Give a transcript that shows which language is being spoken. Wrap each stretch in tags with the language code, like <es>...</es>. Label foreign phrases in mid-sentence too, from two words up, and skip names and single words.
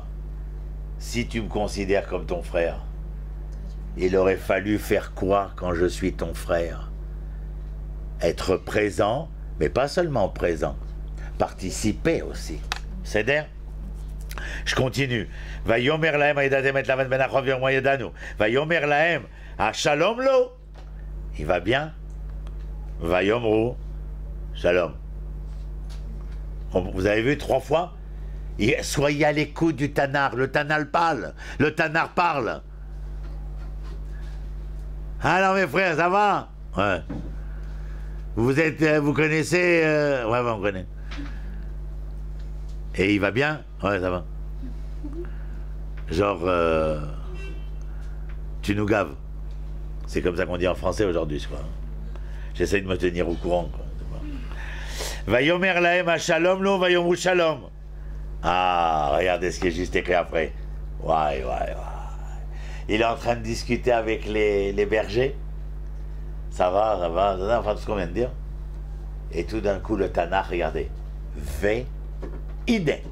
<fr>Si tu me considères comme ton frère, il aurait fallu faire quoi quand je suis ton frère? Être présent, mais pas seulement présent, participer aussi. C'est-à-dire, je continue.</fr> <he>ויאמר להם הידעתם את לבן בן נחור ויאמרו ידענו ויאמר להם השלום לו.</he> <fr>Il va bien?</fr> <he>ויאמרו שלום.</he> <fr>Vous avez vu 3 fois? Soyez à l'écoute du Tanar. Le Tanar parle. Le Tanar parle. Alors mes frères, ça va? Ouais. Vous connaissez? Ouais, on connaît. Et il va bien? Ouais, ça va. Genre, tu nous gaves. C'est comme ça qu'on dit en français aujourd'hui, je crois. J'essaie de me tenir au courant, quoi.</fr> <he>ויאמר להם השלום לו ויאמרו שלום.</he> <fr>Ah, regardez ce qui est juste écrit après. Ouais. Il est en train de discuter avec les bergers. Ça va, enfin tout ce qu'on vient de dire. Et tout d'un coup, le Tanakh, regardez. Ve-ide.</fr>